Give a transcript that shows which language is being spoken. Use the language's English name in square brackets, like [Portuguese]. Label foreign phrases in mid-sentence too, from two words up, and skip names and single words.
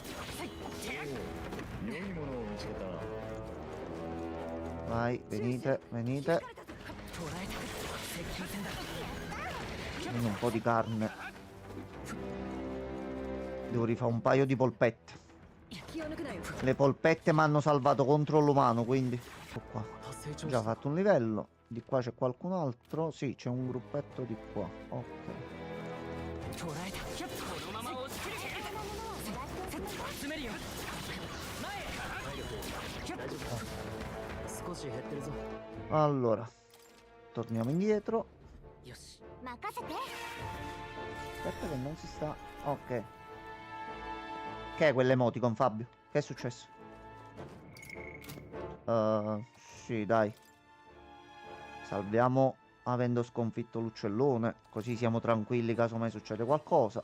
[Italian] Vai, venite, venite. Quindi un po' di carne. Devo rifare un paio di polpette. Le polpette mi hanno salvato contro l'umano, quindi ecco qua. [Japanese] また成長 [Italian] Ho [Japanese] し [Italian] già [Japanese] た [Italian] fatto un livello. Di qua c'è qualcun altro. Sì, c'è un gruppetto di qua. Ok. [Japanese] 捕らえたこのまま押し切る集めるよ少し減ってるぞ [Italian] Allora, torniamo indietro. [Japanese] よし任せて。 [Italian] Aspetta che non si sta... Ok. Che è quell'emoticon, Fabio? Che è successo? Sì, dai. Salviamo avendo sconfitto l'uccellone. Così siamo tranquilli caso mai succede qualcosa.